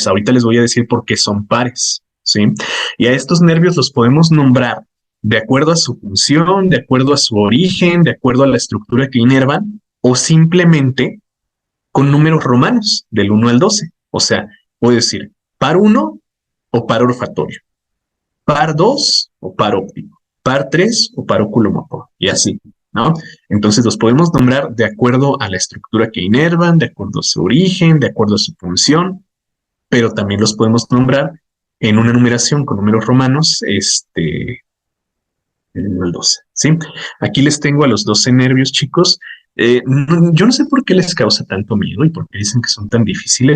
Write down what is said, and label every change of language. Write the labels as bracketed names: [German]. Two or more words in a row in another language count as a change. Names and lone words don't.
[Spanish] Ahorita les voy a decir por qué son pares, ¿sí? Y a estos nervios los podemos nombrar de acuerdo a su función, de acuerdo a su origen, de acuerdo a la estructura que inervan, o simplemente con números romanos, del 1 al 12. O sea, puedo decir par 1 o par olfatorio, par 2 o par óptico, par 3 o par oculomotor, y así, ¿no? Entonces los podemos nombrar de acuerdo a la estructura que inervan, de acuerdo a su origen, de acuerdo a su función, pero también los podemos nombrar en una numeración con números romanos, el 12, ¿sí? Aquí les tengo a los 12 nervios, chicos. Yo no sé por qué les causa tanto miedo y por qué dicen que son tan difíciles.